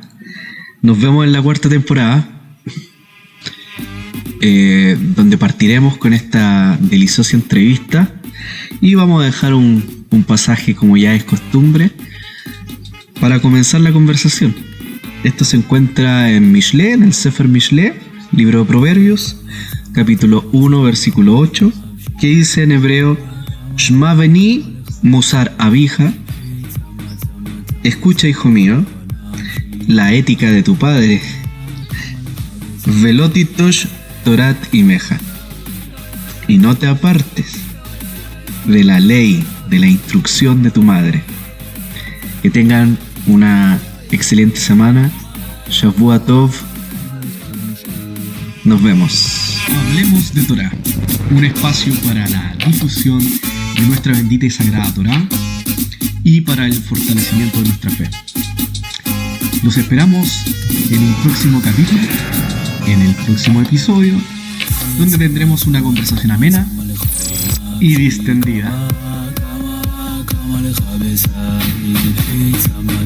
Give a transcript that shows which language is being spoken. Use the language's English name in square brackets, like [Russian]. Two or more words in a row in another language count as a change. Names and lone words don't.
[Spanish] Nos vemos en la cuarta temporada, donde partiremos con esta deliciosa entrevista, y vamos a dejar un pasaje, como ya es costumbre, para comenzar la conversación. Esto se encuentra en Mishle, en el Sefer Mishle, libro de Proverbios, capítulo 1, versículo 8, que dice en hebreo: [Hebrew] שמע בני מוסר אביך, [Spanish] escucha, hijo mío, la ética de tu padre, [Hebrew] ואל תטוש תורת אמך, [Spanish] y no te apartes de la ley, de la instrucción de tu madre. Que tengan una excelente semana. [Hebrew] שבוע טוב. [Spanish] Nos vemos. Hablemos de Torá, un espacio para la difusión de nuestra bendita y sagrada Torá y para el fortalecimiento de nuestra fe. Los esperamos en un próximo capítulo, en el próximo episodio, donde tendremos una conversación amena y distendida.